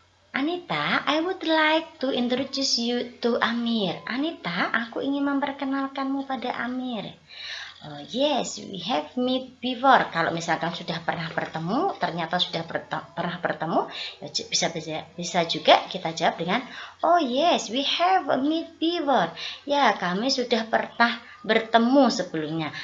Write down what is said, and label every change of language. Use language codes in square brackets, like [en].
[en] Anita, I would like to introduce you to Amir. [id] Anita, aku ingin memperkenalkanmu pada Amir. [en] Oh yes, we have met before. [id] Kalau misalkan sudah pernah bertemu, ternyata sudah pernah bertemu, ya bisa juga kita jawab dengan [en] oh yes, we have met before. [id] Ya, kami sudah pernah bertemu sebelumnya.